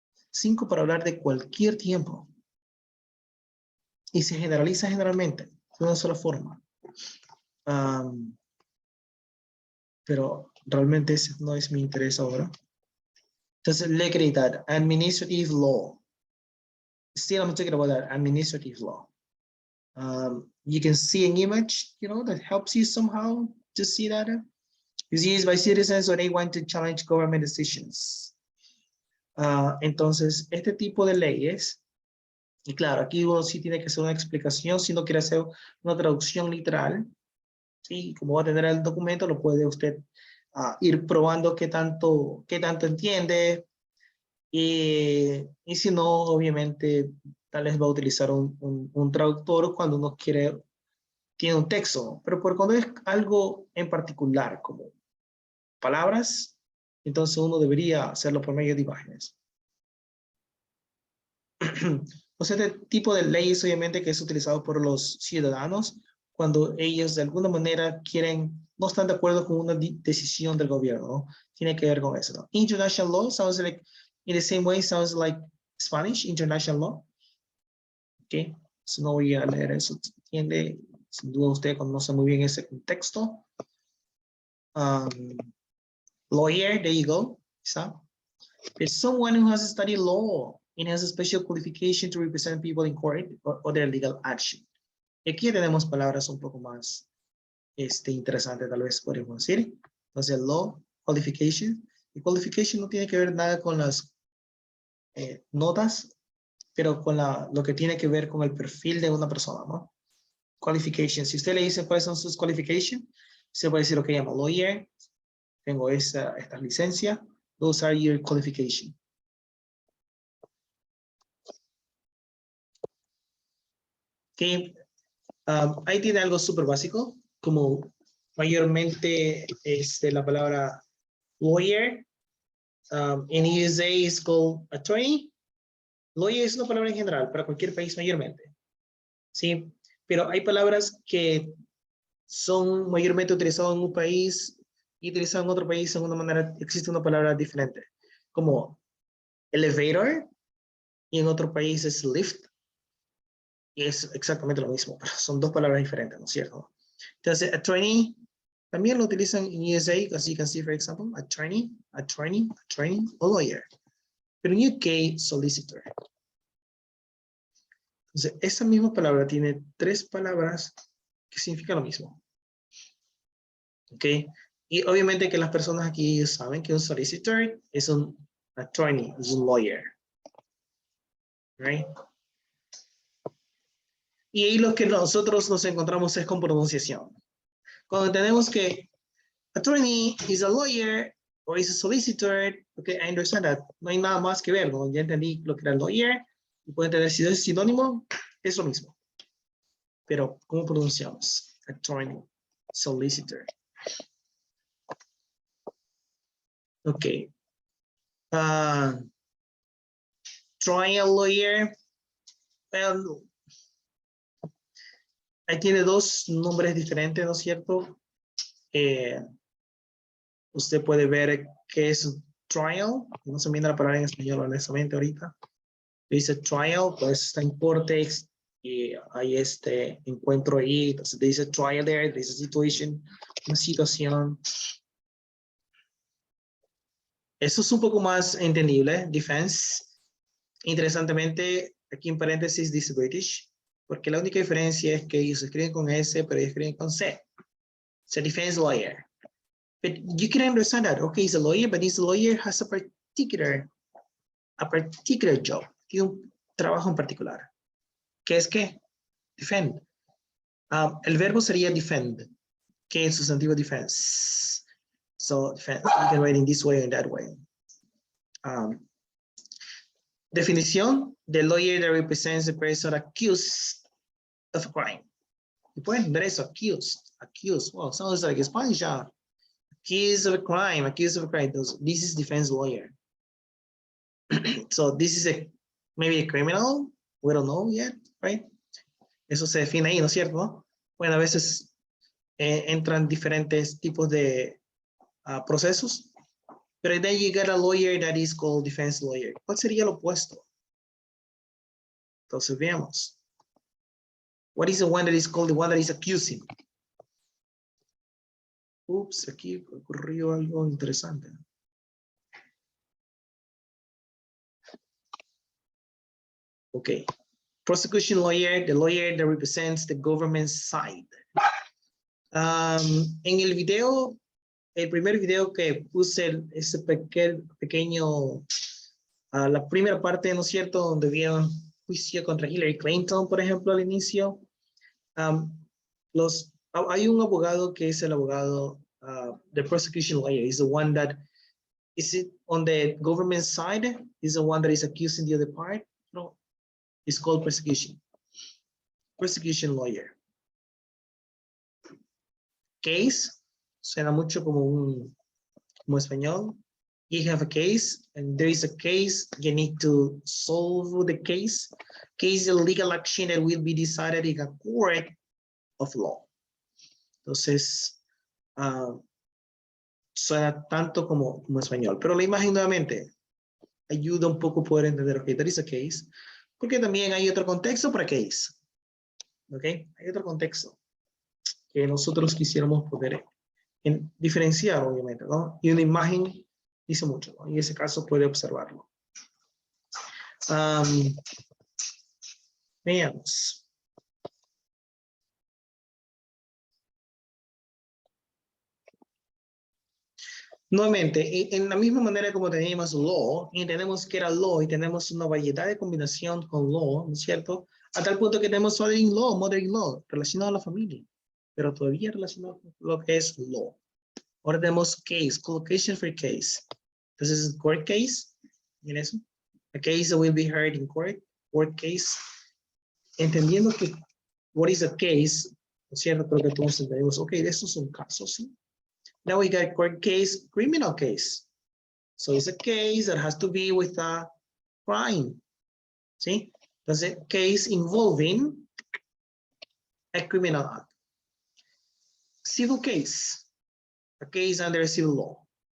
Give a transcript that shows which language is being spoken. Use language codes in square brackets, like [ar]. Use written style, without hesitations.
[es] 5 para hablar de cualquier tiempo. Y se generaliza generalmente de una sola forma. Pero realmente ese no es mi interés ahora. Entonces, legalidad, [en] administrative law. Still, I'm talking about that administrative law. You can see an image, that helps you somehow to see that. It's used by citizens when they want to challenge government decisions. [es] Entonces, este tipo de leyes, y claro, aquí uno sí tiene que hacer una explicación, si no quiere hacer una traducción literal, ¿sí? Como va a tener el documento, lo puede usted ir probando qué tanto entiende, y si no, obviamente, tal vez va a utilizar un traductor cuando uno tiene un texto, pero por cuando es algo en particular, como palabras, entonces uno debería hacerlo por medio de imágenes. O sea, este tipo de leyes, obviamente, que es utilizado por los ciudadanos cuando ellos de alguna manera no están de acuerdo con una decisión del gobierno, ¿no? Tiene que ver con eso, ¿no? [en] International law sounds like, in the same way, sounds like Spanish, international law. [es] Ok, so no voy a leer eso, ¿entiende? Sin duda usted conoce muy bien ese contexto. [en] Lawyer, there you go. So, it's someone who has studied law and has a special qualification to represent people in court or other legal action. [es] Aquí tenemos palabras un poco más interesantes, tal vez podemos decir. Entonces, law, qualification. Y qualification no tiene que ver nada con las notas, pero con lo que tiene que ver con el perfil de una persona, ¿no? Qualification. Si usted le dice cuáles son sus qualifications, se puede decir, ok, [en] I'm a lawyer, [es] tengo esta licencia, [en] those are your qualifications. Okay. [es] Ahí tiene algo súper básico, como mayormente la palabra lawyer. [en] In USA is called attorney. [es] Lawyer es una palabra en general para cualquier país mayormente. ¿Sí? Pero hay palabras que son mayormente utilizadas en un país y utilizadas en otro país en una manera, existe una palabra diferente. Como elevator y en otro país es lift. Y es exactamente lo mismo, pero son 2 palabras diferentes, ¿no es cierto? Entonces, attorney también lo utilizan en USA, [en] as you can see, for example, [es] attorney, o lawyer. Pero en UK, solicitor. Entonces, esa misma palabra tiene 3 palabras que significan lo mismo. ¿Ok? Y obviamente que las personas aquí saben que un solicitor es un attorney, es un lawyer. [en] Right? [es] Y ahí lo que nosotros nos encontramos es con pronunciación. Cuando tenemos que attorney [en] is a lawyer or is a solicitor, okay, I understand that. [es] No hay nada más que ver, ¿no? Ya entendí lo que era lawyer. Y pueden entender si es sinónimo, es lo mismo. Pero, ¿cómo pronunciamos? Attorney, solicitor. Ok. Trial lawyer. Well, ahí tiene 2 nombres diferentes, ¿no es cierto? Usted puede ver qué es trial. No se me viene la palabra en español honestamente ahorita. Dice trial, pues está en corte y hay encuentro ahí. Entonces dice trial there, dice situation, una situación. Eso es un poco más entendible. Defense. Interesantemente, aquí en paréntesis dice British. Porque la única diferencia es que ellos escriben con S, pero ellos escriben con C. [en] So defense lawyer. But you can understand that, okay, he's a lawyer, but this lawyer has a particular job. [es] Tiene un trabajo en particular. ¿Qué es qué? Defend. El verbo sería defend, que es sustantivo defense. [en] So defense, you can write in this way or in that way. Definición: the lawyer that represents the person accused of a crime. [es] You pueden entender eso, accused. [en] Well, sounds like Spanish. Accused of a crime, accused of a crime. This is defense lawyer. So this is maybe a criminal. We don't know yet, right? [es] Eso se define ahí, ¿no es cierto? ¿No? Bueno, a veces entran diferentes tipos de procesos. [en] Pero then you get a lawyer that is called defense lawyer. [es] ¿Cuál sería lo opuesto? Entonces veamos. [en] What is the one that is called the one that is accusing? [es] Oops, aquí ocurrió algo interesante. Okay. [en] Prosecution lawyer, the lawyer that represents the government side. [es] En el video, el primer video que puse, ese pequeño, la primera parte, ¿no es cierto?, donde vieron juicio contra Hillary Clinton, por ejemplo, al inicio. Hay un abogado que es el abogado, [en] the prosecution lawyer, is the one that is it on the government side, is the one that is accusing the other part. No, it's called prosecution. Prosecution lawyer. [es] Case, suena mucho como español. [en] You have a case, and there is a case, you need to solve the case. Case is a legal action that will be decided in a court of law. [es] Entonces, suena tanto como español. Pero la imagen nuevamente ayuda un poco a poder entender, [en] ok, there is a case, [es] porque también hay otro contexto para case. Ok, hay otro contexto que nosotros quisiéramos poder diferenciar, obviamente, ¿no? Y una imagen dice mucho, ¿no? Y en ese caso puede observarlo. Veamos. Nuevamente, en la misma manera como teníamos law, y tenemos que era law, y tenemos una variedad de combinación con law, ¿no es cierto? A tal punto que tenemos mother-in-law, relacionado a la familia, pero todavía relacionado con lo que es law. Ahora tenemos case, [en] collocation for case. [es] Entonces, court case, miren eso. [en] A case that will be heard in court, court case. [es] Entendiendo que, [en] what is a case, [es] ¿no es cierto? Creo que todos entendemos, ok, de estos son casos, ¿sí? [en] Now we got court case, criminal case. So it's a case that has to be with a crime. ¿Sí? Entonces, case involving a criminal act. Civil case, a case under civil law.